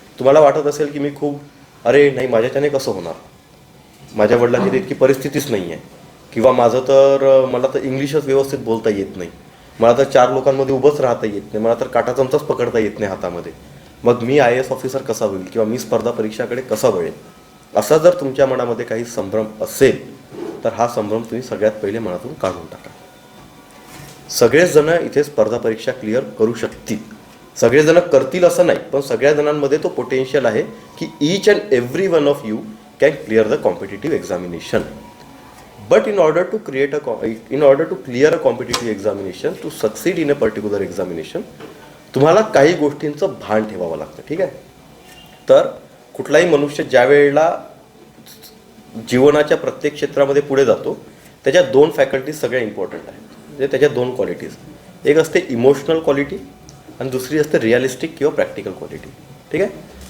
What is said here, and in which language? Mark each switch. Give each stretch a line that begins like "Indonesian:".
Marathi: तुम्हाला वाटत असेल की मी खूप अरे नाही माझ्याच्याने कसं होणार, माझ्या वडिलांची इतकी परिस्थितीच नाही आहे, किंवा मला तर इंग्लिशच व्यवस्थित बोलता येत नाही, मला तर 4 लोकांमध्ये उभंच राहता येत नाही, मला तर काटा चमचाच पकडता येत नाही हातामध्ये, मग मी IAS ऑफिसर कसा होईल किंवा मी स्पर्धा परीक्षाकडे कसा वळेल, असा जर तुमच्या मनामध्ये काही संभ्रम असेल तर हा संभ्रम तुम्ही सगळ्यात पहिले मनातून काढून टाका. सगळेच जण इथे स्पर्धा परीक्षा क्लिअर करू शकतील, सगळेजण करतील असं नाही, पण सगळ्या जणांमध्ये तो पोटेन्शियल आहे की
English: Each and every one of you can clear the competitive examination. But in order to clear a competitive examination, to succeed in a particular examination,
Marathi: तुम्हाला काही गोष्टींचं भान ठेवावं लागतं. ठीक आहे. तर कुठलाही मनुष्य ज्या वेळेला जीवनाच्या प्रत्येक क्षेत्रामध्ये पुढे जातो त्याच्या 2 फॅकल्टीज सगळ्या इम्पॉर्टंट आहेत, म्हणजे त्याच्या 2 क्वालिटीज. एक असते इमोशनल क्वालिटी आणि दुसरी असते रिअलिस्टिक किंवा प्रॅक्टिकल क्वालिटी. ठीक आहे.